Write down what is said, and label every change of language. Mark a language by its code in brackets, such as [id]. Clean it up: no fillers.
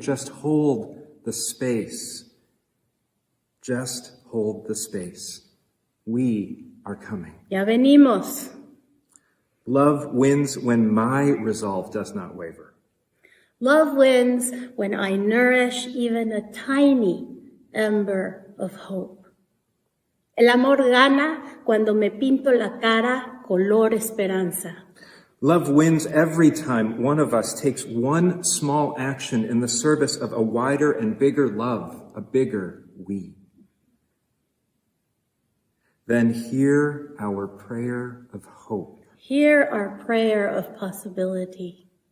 [en] Just hold the space. Just hold the space. We are coming. [es] Ya venimos. [en] Love wins when my resolve does not waver. Love wins when I nourish even a tiny ember of hope. [es] El amor gana cuando me pinto la cara color esperanza. [en] Love wins every time one of us takes one small action in the service of a wider and bigger love, a bigger we. Then hear our prayer of hope. Hear our prayer of possibility.